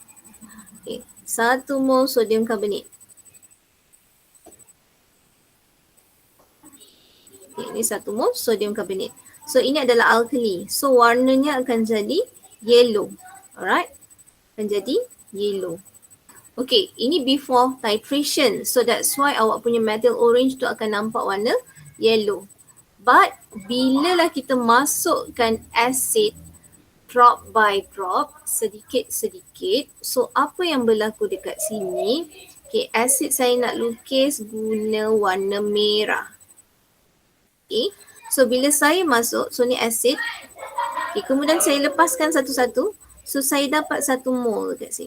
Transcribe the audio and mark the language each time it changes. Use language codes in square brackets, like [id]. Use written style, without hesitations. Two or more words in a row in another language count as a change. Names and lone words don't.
[en] Okay, 1 mol sodium carbonate. Okay, ini 1 mol sodium carbonate. [ms] So ini adalah alkali. So warnanya akan jadi yellow. Alright, akan jadi yellow. [en] Okay, ini before titration. So that's why [ms] awak punya [en] methyl orange [ms] tu akan nampak warna [en] yellow. [ms] But bila lah kita masukkan acid [en] drop by drop, [ms] sedikit-sedikit, so apa yang berlaku dekat sini? Okay, acid saya nak lukis guna warna merah. Okay, so bila saya masuk, so ni acid. Okay, kemudian saya lepaskan satu-satu. So saya dapat 1 mol dekat sini.